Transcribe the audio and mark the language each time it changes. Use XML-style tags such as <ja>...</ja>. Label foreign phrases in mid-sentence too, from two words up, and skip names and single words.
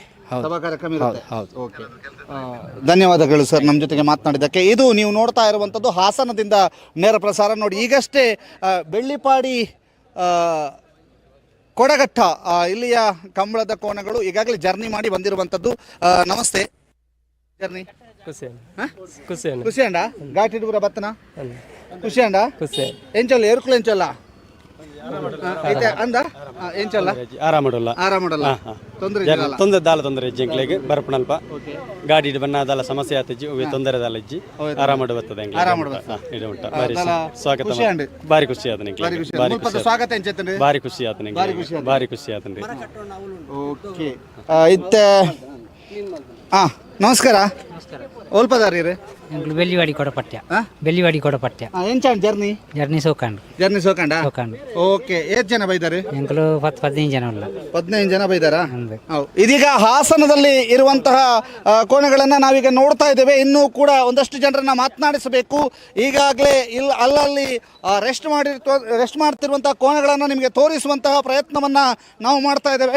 <kn>ಸಭಾ ಕಾರ್ಯಕ್ರಮ ಇರುತ್ತೆ. ಹೌದು. ಓಕೆ, ಧನ್ಯವಾದಗಳು ಸರ್ ನಮ್ಮ ಜೊತೆಗೆ ಮಾತನಾಡಿದ್ದಕ್ಕೆ. ಇದು ನೀವು ನೋಡ್ತಾ ಇರುವಂಥದ್ದು ಹಾಸನದಿಂದ ನೇರ ಪ್ರಸಾರ. ನೋಡಿ, ಈಗಷ್ಟೇ ಬೆಳ್ಳಿಪಾಡಿ ಕೊಡಗಟ್ಟ ಇಲ್ಲಿಯ ಕಂಬಳದ ಕೋಣಗಳು ಈಗಾಗಲೇ ಜರ್ನಿ ಮಾಡಿ ಬಂದಿರುವಂಥದ್ದು. ನಮಸ್ತೆ.</kn> <tcy>ಜರ್ನಿ ಖುಷಿ ಅಂಡ ಘಾಟಿ ದೂರ ಬತ್ತನ ಖುಷಿ ಅಂಡ ಎಂಚಲ್ಲ ಏರ್ಕುಲು ಎಂಚಲ್ಲ ಅಂದ ಎಂಚಲ್ಲ ಆರಾಮಡಲ್ಲ ತೊಂದರೆ ದಾಲ ತೊಂದರೆ ಇಜ್ಜಿ ಎಂಕ್ಲೆಗ್ ಬರ್ಪಣಲ್ಪ ಗಾಡಿ ಬನ್ನ ದಾಲ ಸಮಸ್ಯೆ ಆತಜ್ಜಿ ತೊಂದರೆ ದಾಲ ಇಜ್ಜಿ ಆರಾಮಡು ಬರ್ತದೆ ಇದು ಉಂಟ ಬಾರಿ ಸ್ವಾಗತ ಬಾರಿ ಖುಷಿ ಆತನ ಸ್ವಾಗತ ಎಂಚೇತನೆ ಬಾರಿ ಖುಷಿ ಆತನ ಬಾರಿ ಖುಷಿ ಆತನ್ರಿ. ಓಕೆ, ಇತ್ತೆ ನಮಸ್ಕಾರ. ಓಲ್ಪದಾರಿ ಬೆಳ್ಳಿವಾಡಿ ಕೊಡಪಟ್ಯ ಎಂಚಾಂಡ್ ಜರ್ನಿ ಸೋಕಂಡ. ಓಕೆ,</tcy> <kn>ಎಷ್ಟು ಜನ ಬೈದಾರೆ? 15 ಜನ 15 ಜನ ಬೈದಾರಾ? ಇದೀಗ ಹಾಸನದಲ್ಲಿ ಇರುವಂತಹ ಕೋಣೆಗಳನ್ನ ನಾವೀಗ ನೋಡ್ತಾ ಇದ್ದೇವೆ. ಇನ್ನೂ ಕೂಡ ಒಂದಷ್ಟು ಜನರನ್ನ ಮಾತನಾಡಿಸಬೇಕು. ಈಗಾಗಲೇ ಅಲ್ಲಲ್ಲಿ ರೆಸ್ಟ್ ಮಾಡ್ತಿರುವಂತಹ ಕೋಣೆಗಳನ್ನ ನಿಮಗೆ ತೋರಿಸುವಂತಹ ಪ್ರಯತ್ನವನ್ನ ನಾವು ಮಾಡ್ತಾ ಇದ್ದೇವೆ.</kn>